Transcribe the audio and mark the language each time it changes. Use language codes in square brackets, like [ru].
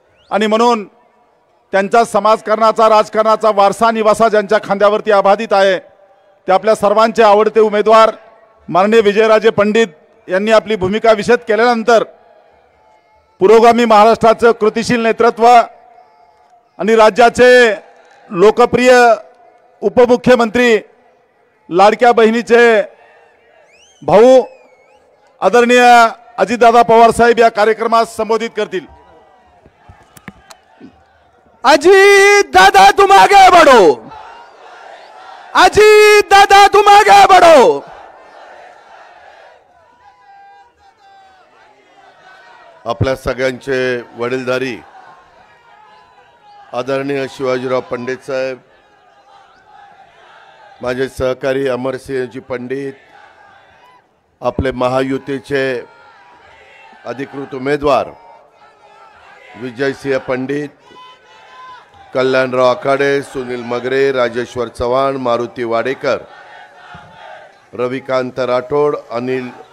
[mr] आणि म्हणून त्यांचा समाजकारणाचा राजकारणाचा वारसा निवासा ज्यांच्या खांद्यावरती आबाधित आहे ते आपल्या सर्वांचे आवडते उमेदवार माननीय विजयराजे पंडित यांनी आपली भूमिका विशद केल्यानंतर पुरोगामी महाराष्ट्राचं कृतिशील नेतृत्व आणि राज्याचे लोकप्रिय उपमुख्यमंत्री लाडक्या बहिणीचे भाऊ आदरणीय अजितदादा पवार साहेब या कार्यक्रमास संबोधित करतील. [hi] अजीत दादा तुम आगे बढ़ो, अजीत दादा तुम आगे बढ़ो. [mr] आपल्या सगळ्यांचे वडीलधारी आदरणीय शिवाजीराव पंडित साहेब, माझे सहकारी अमरसिंहजी पंडित, आपले महायुतीचे अधिकृत उमेदवार विजयसिंह पंडित, कल्याणराव आखाडे, सुनील मगरे, राजेश्वर चव्हाण, मारुती वाडेकर, रविकांत राठोड, अनिल